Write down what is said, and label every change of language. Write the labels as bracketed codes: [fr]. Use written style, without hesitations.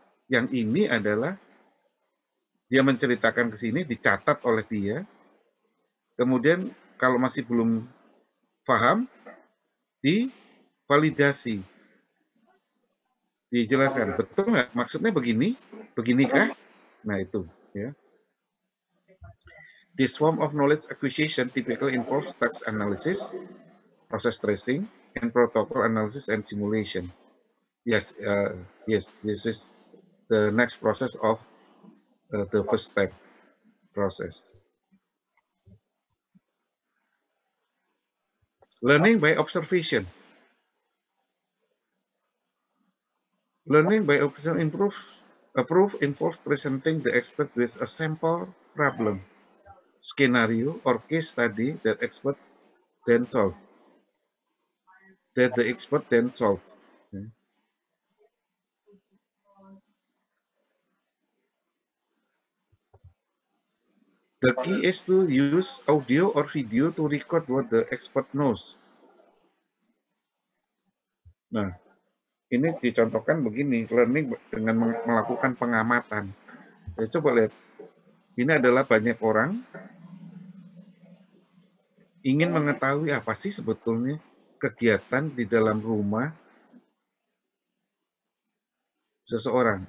[id] Yang ini adalah dia menceritakan ke sini, dicatat oleh dia, kemudian kalau masih belum paham, divalidasi, dijelaskan, betul nggak? Maksudnya begini, beginikah? Nah itu, ya. [en] This form of knowledge acquisition typically involves text analysis, process tracing, and protocol analysis and simulation. Yes, this is the next process of the first step process. Learning by observation. Learning by observation involves presenting the expert with a sample problem, scenario, or case study that expert then solve. that the expert then solves. The key is to use audio or video to record what the expert knows. [id] Nah, ini dicontohkan begini, learning dengan melakukan pengamatan. Ya, coba lihat, ini adalah banyak orang ingin mengetahui apa sih sebetulnya kegiatan di dalam rumah seseorang.